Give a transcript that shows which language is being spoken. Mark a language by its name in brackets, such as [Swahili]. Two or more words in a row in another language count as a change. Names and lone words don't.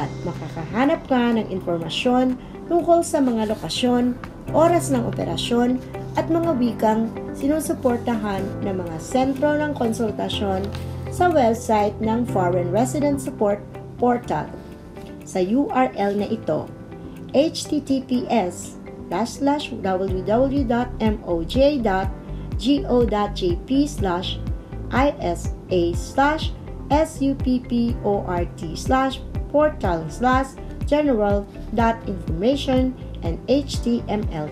[Filipino] Makakahanap ka ng informasyon tungkol sa mga lokasyon, oras ng operasyon, at mga wikang sinusuportahan ng mga sentro ng konsultasyon sa website ng Foreign Resident Support Portal. Sa URL na ito, https://www.moj.gp/isupport/general.information and